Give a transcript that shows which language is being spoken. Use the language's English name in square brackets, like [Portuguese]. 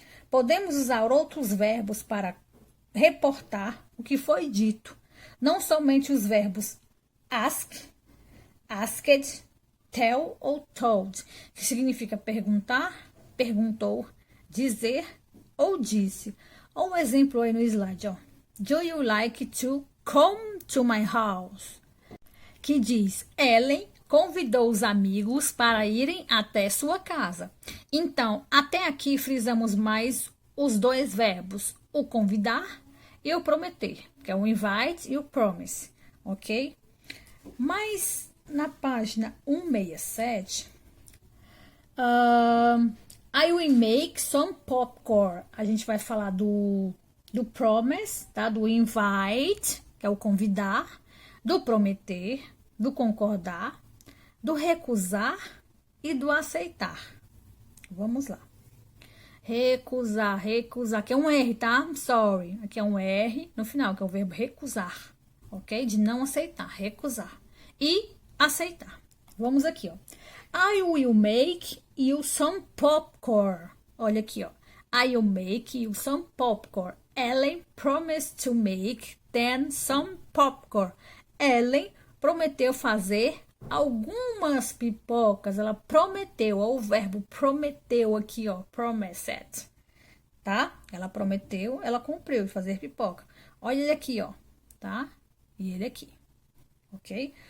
[Portuguese] Podemos usar outros verbos para reportar o que foi dito, não somente os verbos ask, asked, tell ou told, que significa perguntar, perguntou, dizer ou disse. Um exemplo aí no slide, ó. [English] Do you like to come to my house? [Portuguese] Que diz, Ellen convidou os amigos para irem até sua casa. Então, até aqui frisamos mais os dois verbos, o convidar e o prometer, que é o invite e o promise, ok? Mas na página 167, [English] I will make some popcorn. [Portuguese] A gente vai falar do promise, tá? Do invite, que é o convidar, do prometer, do concordar, do recusar e do aceitar. Vamos lá. Recusar, que é um R, tá? [English] I'm sorry. [Portuguese] Aqui é um R no final, que é o verbo recusar, ok? De não aceitar, recusar. E aceitar. Vamos aqui, ó. [English] I will make you some popcorn. [Portuguese] Olha aqui, ó. [English] I will make you some popcorn. Ellen promised to make them some popcorn. [Portuguese] Ellen prometeu fazer algumas pipocas. Ela prometeu, ó, o verbo prometeu aqui, ó, promised. tá? Ela prometeu, ela cumpriu de fazer pipoca. Olha ele aqui, ó, tá? E ele aqui, ok?